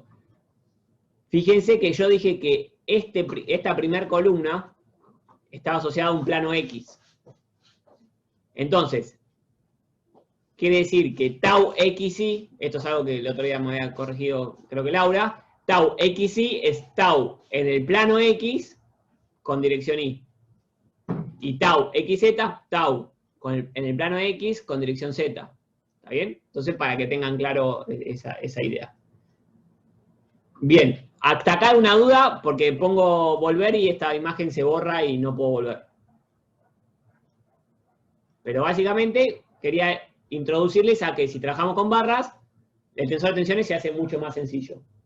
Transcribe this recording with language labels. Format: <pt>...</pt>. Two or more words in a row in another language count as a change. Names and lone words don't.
<es>Fíjense que yo dije que esta primer columna estaba asociada a un plano X. Entonces, quiere decir que tau XY, esto es algo que el otro día me había corregido, creo que Laura, tau XY es tau en el plano X con dirección Y. Y tau XZ, tau en el plano X con dirección Z. ¿Está bien? Entonces, para que tengan claro esa idea. Bien, hasta acá una duda, porque pongo volver y esta imagen se borra y no puedo volver. Pero básicamente quería introducirles a que si trabajamos con barras, el tensor de tensiones se hace mucho más sencillo.</es>